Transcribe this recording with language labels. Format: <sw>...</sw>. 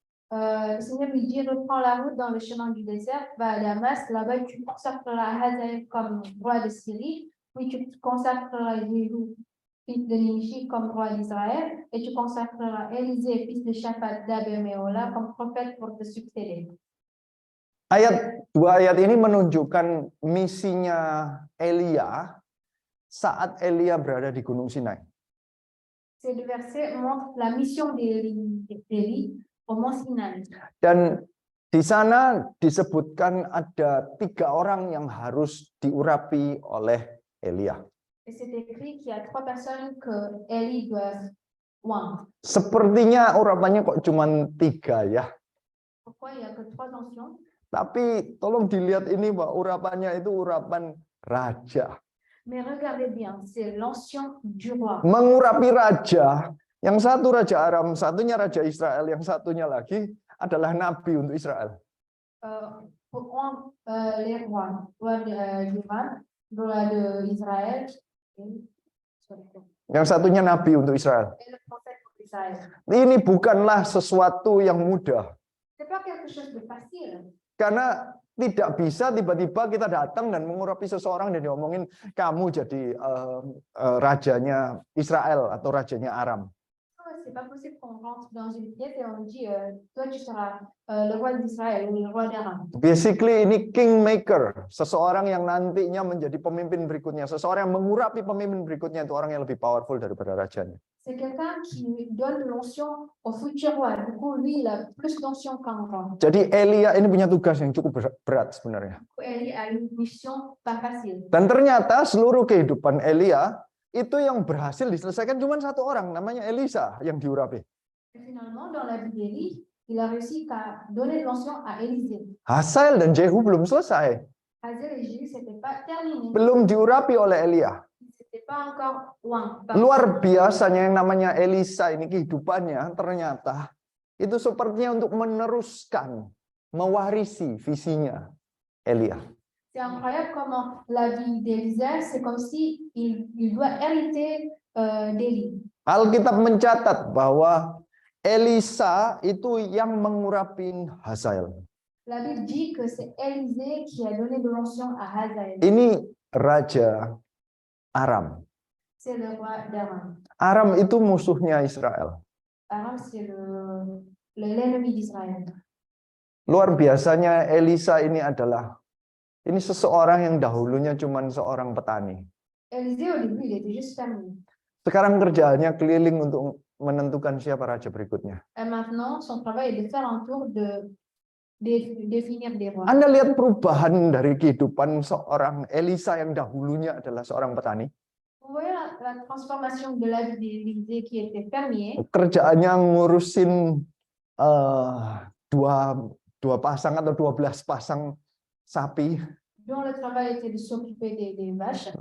<fr>Le Seigneur lui dit, reprends la route dans le chemin du désert, va à Damas, là-bas tu consacreras Hazaël comme roi de Syrie, puis tu consacreras Jéhu, fils de Nimshi, comme roi d'Israël, et tu consacreras Élisée, fils de Shaphat d'Abel-Meholah, comme prophète pour te succéder.</fr> <id>Dua ayat ini menunjukkan misinya Elia saat Elia berada di Gunung Sinai.</id> <fr>Ces deux versets montrent la mission d'Élie au mont Sinaï.</fr> <id>Dan di sana disebutkan ada 3 orang yang harus diurapi oleh Elia.</id> <fr>Et c'est écrit qu'il y a 3 personnes que Élie doit oindre.</fr> <id>Sepertinya urapannya kok cuma 3 ya.</id> <fr>Pourquoi il n'y a que 3 oncions?</fr> <id>Tapi tolong dilihat ini Pak, urapannya itu urapan raja.</id> <fr>Mais regardez bien, c'est l'onction du roi.</fr> <id>Mengurapi raja, yang satu raja Aram, satunya raja Israel, yang satunya lagi adalah nabi untuk Israel.</id> <fr>Pour les rois, roi d'Iran, roi d'Israël,</fr> <id>Yang satunya nabi untuk Israel.</id> <fr>et le prophète pour Israël.</fr> <id>Ini bukanlah sesuatu yang mudah.</id> <fr>C'est pas quelque chose de facile.</fr> <id>Karena tidak bisa tiba-tiba kita datang dan mengurapi seseorang dan diomongin kamu jadi rajanya Israel atau rajanya Aram.</id> <fr>C'est pas possible qu'on rentre dans une pièce et on dit toi tu seras le roi d'Israël ou le roi d'Aram.</fr> <id>Basically ini kingmaker, seseorang yang nantinya menjadi pemimpin berikutnya, seseorang yang mengurapi pemimpin berikutnya itu orang yang lebih powerful daripada rajanya.</id> <fr>C'est quelqu'un qui donne l'onction au futur roi. Du coup, lui, il a plus d'onction qu'un roi.</fr> <id>Jadi Elia ini punya tugas yang cukup berat sebenarnya.</id> <fr>Élie a une mission pas facile.</fr> <id>Dan ternyata seluruh kehidupan Elia itu yang berhasil diselesaikan cuma 1 orang, namanya Elisa yang diurapi.</id> <fr>Et finalement, dans la vie d'Élie, il a réussi à donner l'onction à Élisée.</fr> <id>Hazael dan Jehu belum selesai,</id> <fr>Hazaël et Jéhu, c'était pas terminé.</fr> <id>belum diurapi oleh Elia.</id> <fr>C'était pas encore loin.</fr> <id>Luar biasanya yang namanya Elisa ini kehidupannya ternyata itu sepertinya untuk meneruskan, mewarisi visinya Elia.</id> <fr>C'est incroyable comment la vie d'Élisa, c'est comme si il doit hériter d'Élie.</fr> <id>Alkitab mencatat bahwa Elisa itu yang mengurapi Hazael.</id> <fr>La Bible dit que c'est Élisée qui a donné de l'onction à Hazaël.</fr> <id>Ini raja Aram.</id> <fr>C'est le roi d'Aram.</fr> <id>Aram itu musuhnya Israel.</id> <fr>Aram, c'est l'ennemi d'Israël.</fr> <id>Luar biasanya Elisa ini seseorang yang dahulunya cuma seorang petani.</id> <fr>Élisée, au début, il était juste fermier.</fr> <id>Sekarang kerjaannya keliling untuk menentukan siapa raja berikutnya.</id> <fr>Et maintenant, son travail est de faire un tour de définir des rois.</fr> <id>Anda lihat perubahan dari kehidupan seorang Elisa yang dahulunya adalah seorang petani.</id> <fr>Vous voyez la transformation de la vie d'Élisée qui était fermier.</fr> <id>Kerjaannya ngurusin dua pasang atau 12 pasang sapi.</id> <fr>Dont le travail était de s'occuper des vaches.</fr>